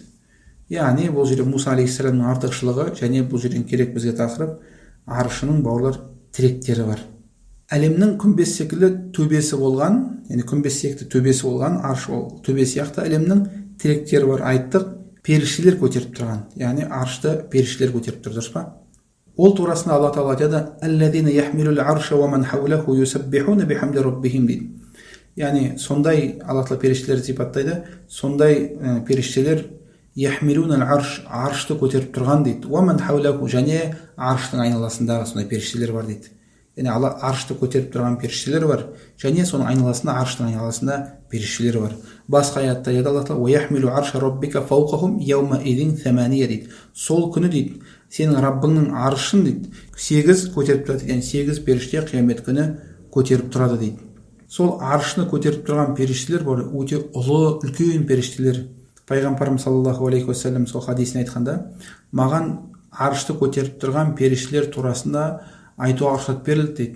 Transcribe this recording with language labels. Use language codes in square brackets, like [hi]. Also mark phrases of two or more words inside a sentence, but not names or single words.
[kk] Яғни бұл жерде Муса алейхиссаламның артықшылығы және бұл жерден керек бізге тақырып арышының бауырлар тіректері бар. Әлемнің күмбез секілді төбесі болған, яғни күмбез секілді төбесі болған арш ол төбе сияқты әлемнің тіректері бар. Айттық, періштелер көтеріп тұрған, яғни аршты періштелер көтеріп тұр, дұрыс па? Ол турасында Алла Тағала айтады: [ar] «الذين يحملون العرش ومن حوله يسبحون بحمد ربهم» дейді. [kk] Яғни сондай Алла Тағала періштелерді сипаттайды, сондай періштелер [ar] يحملون العرش, [kk] аршты көтеріп тұрған дейді. [ar] ومن حوله, [kk] және арштың айналасындағы сондай періштелер бар дейді. Яғни Алла аршты көтеріп тұрған періштелер бар, және соның айналасында, арштың айналасында періштелер бар. Басқа аятта Алла Тағала: [ar] «ويحمل عرش ربك فوقهم يومئذ ثمانية» дейді. [kk] Сол күні дейді, сенің Раббыңның аршын дейді, 8 көтеріп тұрады, яғни 8 періште қиямет күні көтеріп тұрады дейді. Сол аршыны көтеріп тұрған періштелер бар, өте ұлы, үлкен періштелер. Пайғамбарымыз [ar] صلى الله عليه وسلم [kk] сол хадисін айтқанда, маған аршты көтеріп тұрған періштелер турасында айтуға рұқсат берілді дейді.